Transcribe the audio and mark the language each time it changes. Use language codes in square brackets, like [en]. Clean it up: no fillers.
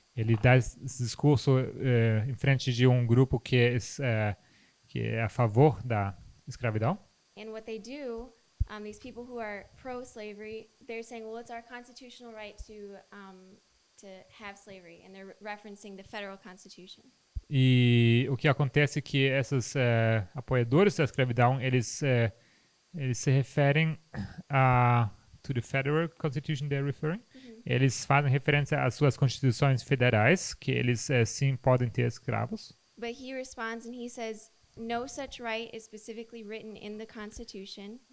[pt] Ele dá esse discurso em frente de um grupo que é a favor da escravidão. [en] And what they do, these people who are pro-slavery, they're saying, well, it's our constitutional right to have slavery, and they're referencing the federal constitution. [pt] E o que acontece é que esses apoiadores da escravidão, eles se referem [en] to the federal constitution they're referring. [pt] Eles fazem referência às suas constituições federais, que eles sim podem ter escravos. [en] But he responds and he says, no such right is specifically written in the Constitution.